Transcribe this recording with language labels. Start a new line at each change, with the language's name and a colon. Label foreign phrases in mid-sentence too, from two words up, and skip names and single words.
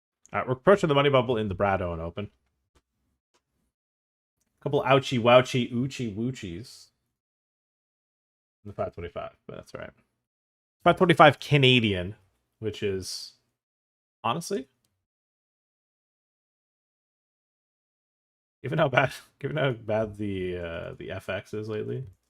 English: All right, we're approaching the money bubble in the Brado and open. Couple ouchie wouchie oochie woochies. The 525, but that's all right. 525 Canadian, which is honestly, given how bad the FX is lately.